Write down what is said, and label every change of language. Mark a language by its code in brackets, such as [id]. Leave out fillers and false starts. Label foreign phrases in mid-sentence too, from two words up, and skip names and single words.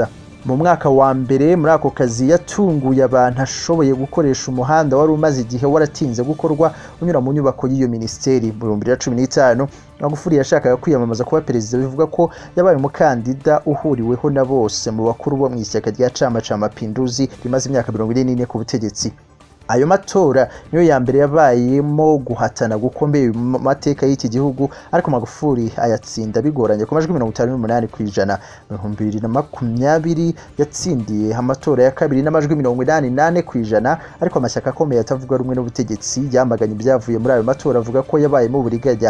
[rw] Mu mwaka wa mbere muri ako kazi yatunguye abantu ashoboye gukoresha umuhanda wari umaze igihe waratinze gukorwa unyura mu nyubako y'iyo minisiteri. Mu 2015 Magufuli yashakaga kwiyamamaza kuba perezida, bivuga ko yabaye umukandida uhuriweho na bose mu bakuru bo mu ishyaka rya Chama cha Mapinduzi rimaze imyaka 44 ku butegetsi. Ayo matora niyo ya mbere yabayemo guhatana gukomeye mu mateka y'iki gihugu, ariko Magufuli ayatsinda bigoranye ku majwi 58%. Mu 2020 yatsindiye amatora ya kabiri n'amajwi 88%, ariko amashyaka akomeye atavuga rumwe n'ubutegetsi yamaganye ibyavuye muri ayo matora avuga ko yabayemo uburiganya.